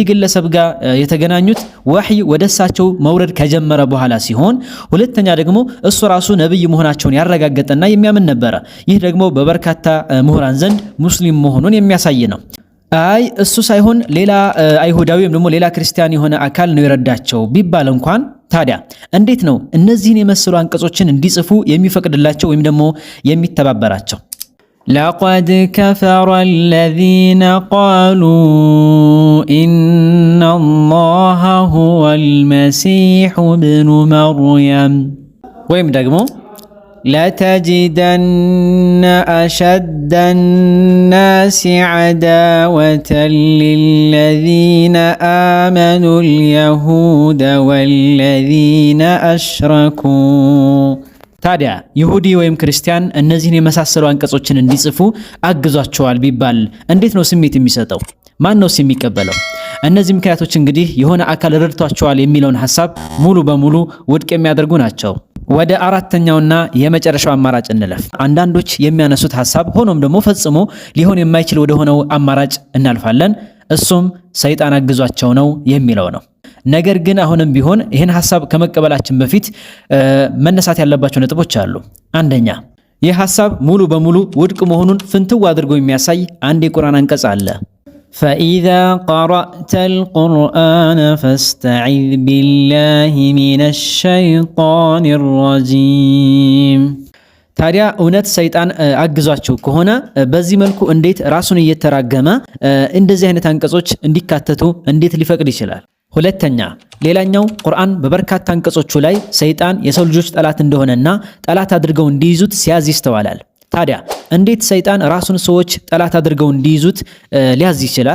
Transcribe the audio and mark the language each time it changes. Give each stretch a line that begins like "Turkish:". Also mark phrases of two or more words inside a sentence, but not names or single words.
Amharic: ግለሰብ ጋር የተገናኙት ወህይ ወደሳቸው መውረድ ከጀመረ በኋላ ሲሆን፣ ሁለተኛ ደግሞ እሱ ራሱ ነብይ መሆናቸውን ያረጋገጠና የሚያምን ነበረ። ይህ ደግሞ በበርካታ ምሁራን ዘንድ ሙስሊም መሆኑን የሚያሳይ ነው። አይ እሱ ሳይሆን ሌላ አይሁዳዊ ወይም ደግሞ ሌላ ክርስቲያን የሆነ አካል ነው የረዳቸው ቢባል እንኳን ታዲያ እንዴት ነው እነዚህን የመሰሉ አንቀጾችን እንዲጽፉ የሚፈቅድላቸው ወይም ደግሞ የሚተባበራቸው?
Arabic: لقد كفر الذين قالوا إن الله هو المسيح ابن مريم
Amharic: ወይም ደግሞ
Arabic: لتجدن أشد الناس عداوة للذين آمنوا اليهود والذين أشركوا
Amharic: ታዲያ ይሁዲ ወይም ክርስቲያን እነዚህን የመሳሰሉ አንቀጾችን እንዲጽፉ አግዟቸዋል ቢባል እንዴት ነው ስሜት የሚሰጠው? ማን ነው የሚቀበለው? እነዚህ ምክንያቶች እንግዲህ የሆነ አካል ረድቷቸዋል የሚለውን ሐሳብ ሙሉ በሙሉ ውድቅ የሚያደርጉ ናቸው። ወደ አራተኛውና የመጨረሻው አማራጭ እንለፍ። አንዳንዶች የሚያነሱት ሐሳብ ሆኖም ደግሞ ፈጽሞ ሊሆን የማይችል ወደ ሆነው አማራጭ እናልፋለን። እሱም ሰይጣን አግዟቸው ነው የሚለው ነው። ነገር ግን አሁንም ቢሆን ይህን ሐሳብ ከመቀበላችን በፊት መነሳት ያለባቸው ነጥቦች አሉ። አንደኛ ይህ ሐሳብ ሙሉ በሙሉ ውድቅ መሆኑን ፍንትው አድርጎ የሚያሳይ አንድ የቁርአን አንቀጽ አለ።
Arabic: فإذا قرأت القرآن فاستعذ بالله من الشيطان الرجيم።
Amharic: ታዲያ እውነት ሰይጣን አግዟቸው ከሆነ በዚህ መልኩ እንዴት ራሱን እየተራገመ እንደዚህ አይነት አንቀጾች እንዲካተቱ እንዴት ሊፈቅድ ይችላል? ሁለተኛ ሌላኛው ቁርአን በበርካታ አንቀጾቹ ላይ ሰይጣን የሰው ልጆች ጠላት እንደሆነና ጠላት አድርገው እንዲይዙት ሲያዝ ይስተዋላል። ታዲያ እንዴት ሰይጣን ራሱን ሰዎች ጠላት አድርገው እንዲይዙት ሊያዝ ይችላል?